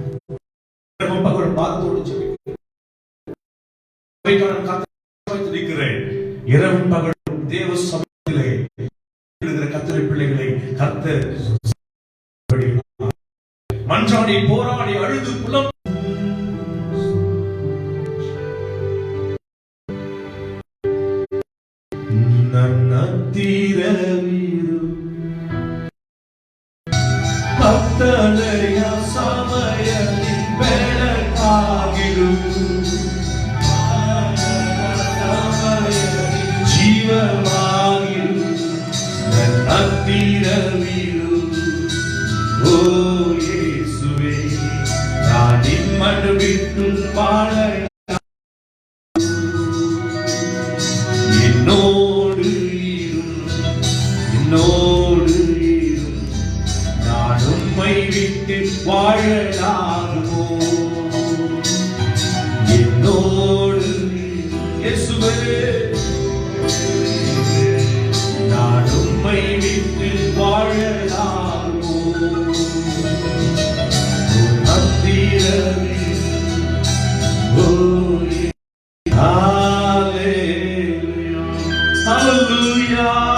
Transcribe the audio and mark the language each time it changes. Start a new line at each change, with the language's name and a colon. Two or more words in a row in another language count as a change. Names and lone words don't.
Tamil: பாதத்தோடு ஜெபிக்கணும். இரவும் பகலும் தேவ சமூகத்திலே கர்த்தருடைய பிள்ளைகளை கர்த்தர் மன்றாடி போராடி அழுது புலம்
Kannada: ಕತ್ತಲೆಯ ಸಮಯದಲ್ಲಿ ಬೆಳಕಾಗಿರು ಜೀವವಾಗಿರು ನನ್ನ ಹತ್ತಿರವಿರು ಓ ಯೇಸುವೇ
Tamil: மனமிட்டு வாழ என்னோடு இரும் நான் உம்மை விட்டு வாழலாகுமோ என்னோடு இயேசுவே நான் உம்மை விட்டு வாழலாகுமோ அத்திரமே ஓ Hallelujah.